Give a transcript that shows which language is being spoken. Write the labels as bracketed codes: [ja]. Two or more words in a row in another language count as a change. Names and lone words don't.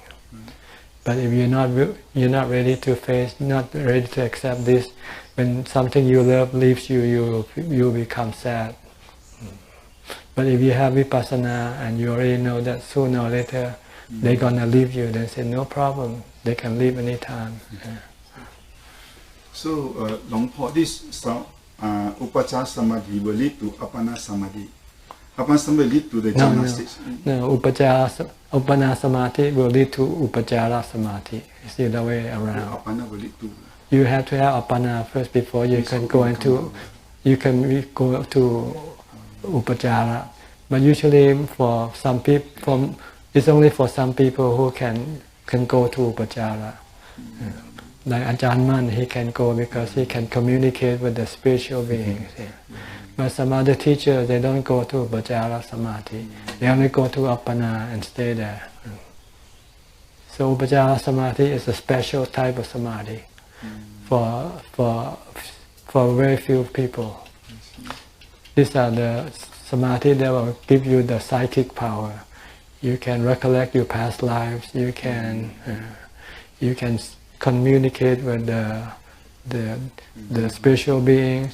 [en] But if you're not ready to face, not ready to accept this, when something you love leaves you, you become sad. But if you have vipassana and you already know that sooner or later they're gonna leave you, then say no problem. They can leave anytime. So, Long Po, this [pi] upachara samadhi [en] will lead to [pi] appana samadhi. Appana samadhi [en] lead to the jhana stage. No, [pi] uppana samadhi [en] will lead to [pi] upachara samadhi. [en] It's the other way around. Appana will lead to. You have to have appana first before you can go into. You can go to upachara, but usually for some people, it's only for some people who can go to upachara. Like Ajahn, he can go because he can communicate with the spiritual beings. But some other teachers, they don't go to [pi] upachara samadhi. [en] They only go to appana and stay there. So [pi] upachara samadhi [en] is a special type of samadhi for very few people. These are the samadhi that will give you the psychic power. You can recollect your past lives. You can communicate with the spiritual beings.